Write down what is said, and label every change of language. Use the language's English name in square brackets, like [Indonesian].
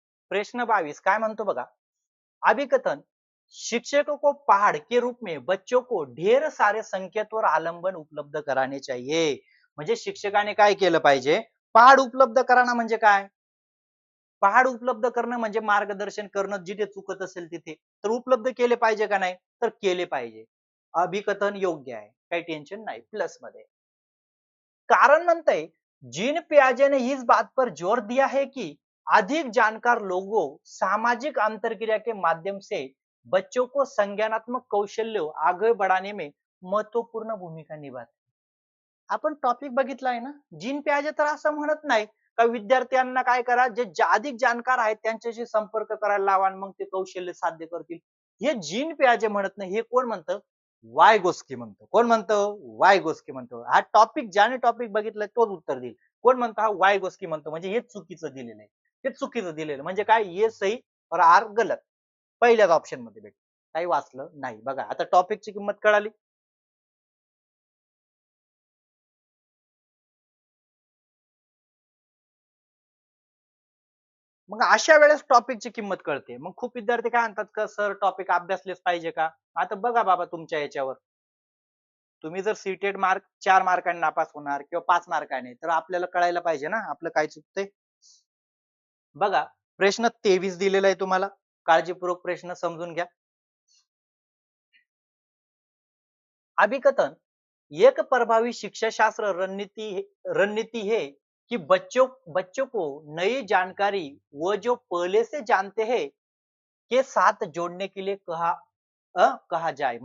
[Marathi] प्रश्न 22 काय म्हणतो बघा [Hindi] अभिकथन शिक्षकों को पहाड़ के रूप में बच्चों को ढेर सारे संकेत और आलंबन उपलब्ध कराने चाहिए. [Marathi] म्हणजे शिक्षकाने काय केलं पाहिजे पहाड उपलब्ध करणं म्हणजे काय पहाड उपलब्ध करणं म्हणजे मार्गदर्शन करणं जिथे चुकत असेल तिथे तर उपलब्ध केले पाहिजे का नाही तर केले पाहिजे. अभिकथन योग्य आहे काही टेन्शन नाही प्लस मध्ये. कारण म्हणतंय [Hindi] जीन पियाजे ने इस बात पर जोर दिया है कि अधिक जानकार लोगों सामाजिक अंतरक्रिया के माध्यम से बच्चों को संज्ञानात्मक कौशल्य आगे बढ़ाने में महत्वपूर्ण भूमिका निभाते. [Marathi] आपण टॉपिक बघितलाय ना जीन पियाजे तर असं म्हणत नाही का विद्यार्थ्यांना काय करा जे अधिक जाणकार आहेत त्यांच्याशी संपर्क करायला लावा आणि मग ते कौशल्य साध्य करतील. हे जीन पियाजे म्हणत नाही हे कोण म्हणतं वाय गोस्की म्हणतो. कोण म्हणतो वाय गोस्की म्हणतो. हा टॉपिक ज्याने टॉपिक बघितलाय तोच उत्तर देईल. कोण म्हणतो हा वाय गोस्की म्हणतो म्हणजे हे चुकीचं दिलेलं आहे. हे चुकीचं दिलेलं म्हणजे काय [Hindi] ये सही और आर गलत [Marathi] पहिल्याच ऑप्शन मध्ये भेट काही वाचलं नाही. बघा आता टॉपिकची किंमत कळाली. मग अशा वेळेस टॉपिकची किंमत कळते. मग खूप विद्यार्थी काय म्हणतात का सर टॉपिक अभ्यासलेच पाहिजे का? आता बघा बाबा तुमच्या याच्यावर तुम्ही जर सीटेड मार्क 4 मार्कांनी नापास होणार किंवा 5 मार्काने तर आपल्याला कळायला पाहिजे ना आपलं काय चुकतंय. बघा प्रश्न 23 दिलेला आहे तुम्हाला काळजीपूर्वक प्रश्न समजून घ्या. [Hindi] अभिकथन एक प्रभावी शिक्षा शास्त्र रणनीति है कि बच्चों को नई जानकारी वो जो पहले से जानते हैं के साथ जोडने के लिए कहा जाए.